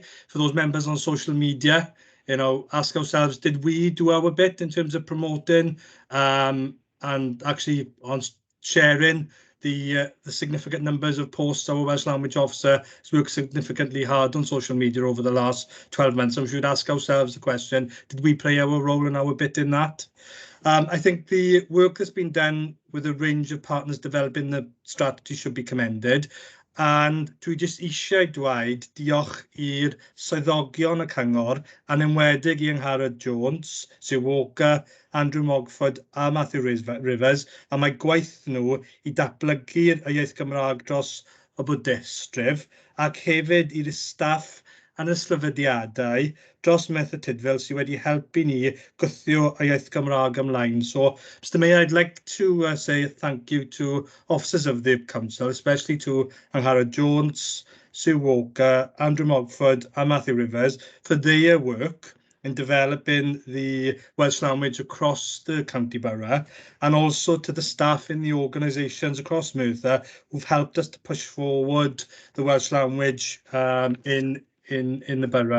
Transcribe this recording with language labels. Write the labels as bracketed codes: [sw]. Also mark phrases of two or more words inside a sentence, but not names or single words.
[en] For those members on social media, ask ourselves, did we do our bit in terms of promoting and actually on sharing the significant numbers of posts our Welsh language officer has worked significantly hard on social media over the last 12 months. And we should ask ourselves the question, did we play our role and our bit in that? I think the work that's been done with a range of partners developing the strategy should be commended. [cy] And dwi jyst eisiau dweud diolch i'r swyddogion y cyngor, a'n enwedig i Angharad Jones, Sir Walker, Andrew Mogford a Matthew Rivers, a mae gwaith nhw i datblygu'r iaith Gymraeg dros y bwdestref, ac hefyd i'r staff yn y sefydliadau dros Merthyr Tydfil sydd wedi helpu ni gwthio y iaith Gymraeg ymlaen. [en] So, Mr Mayor, I'd like to say thank you to officers of the Council, especially to Angharad Jones, Sir Walker, Andrew Mogford and Matthew Rivers for their work in developing the Welsh language across the county borough, and also to the staff in the organisations across Merthyr who've helped us to push forward the Welsh language in the borough.